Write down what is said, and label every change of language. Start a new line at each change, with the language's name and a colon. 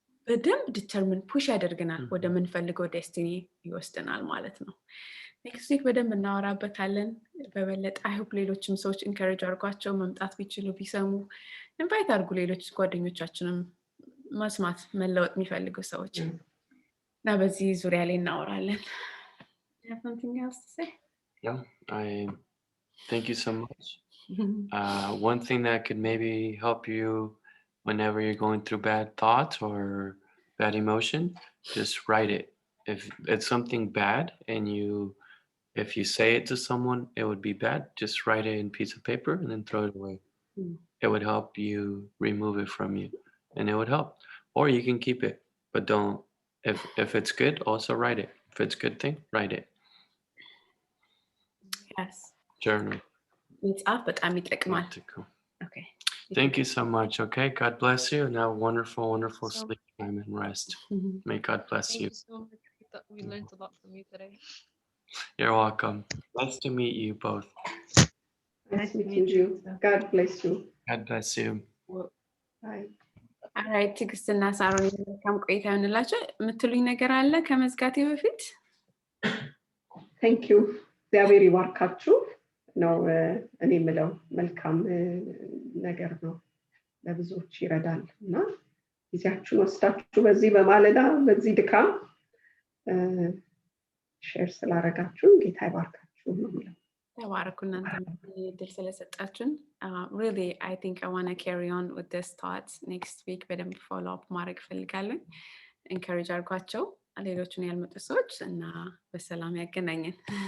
Amharic: በደንብ ዲተርሚን ፑሽ ያደርገናል ወደ ምንፈልገው ዴስቲኒ ይወስደናል ማለት ነው ኔክስት ዊክ በደንብ እናወራበታለን በበለጠ አይ ሆፕ ሌሎችም ሰዎች ኢንካሬጅ አድርጓቸው መምጣት ቢችሉ ቢሰሙ ኢንቫይት አድርጉ ሌሎች ጓደኞቻችንም መስማት መለወጥ የሚፈልጉ ሰዎች እና በዚህ ዙሪያ ላይ እናወራለን
English: have something else to say Yeah, I thank you so much. One thing that could maybe help you whenever you're going through bad thoughts or bad emotion, just write it. If it's something bad and if you say it to someone, it would be bad. Just write it in a piece of paper and then throw it away. It would help you remove it from you, and it would help. Or you can keep it, but don't. If it's good, also write it. If it's a good thing, write it. yes Journal.
Amharic: መጽሐፍ በጣም ይጠቅማል okay
English: Thank you so much. Okay, God bless you, and have a wonderful sleep time and rest. May God bless you. Thank you so much. We learned a lot from you today. You're welcome. Nice to meet you both. Nice meeting you. God bless you. God bless you. Bye.
Amharic: alright ትግስትና ሳሮን መልካም ቆይታ ይሁንላችሁ የምትሉኝ ነገር አለ ከመዝጋቴ በፊት
English: Thank you.
Amharic: እግዚአብሔር ይባርካችሁ ነው እኔ የምለው መልካም ነገር ነው ለብዙዎች ይረዳል እና ጊዜያችሁን ወስዳችሁ በዚህ በማለዳ በዚህ ድካም ሼር ስላደረጋችሁ ጌታ ይባርካችሁ ነው የምለው ተባረኩ እናንተ ድል ስለሰጣችሁን
English: really I think I want to carry on with this thoughts next week
Amharic: በደንብ follow up ማድረግ ፈልጋለሁ encourage አድርጓቸው ሌሎችን ያልመጡ ሰዎች እና በሰላም ያገናኘን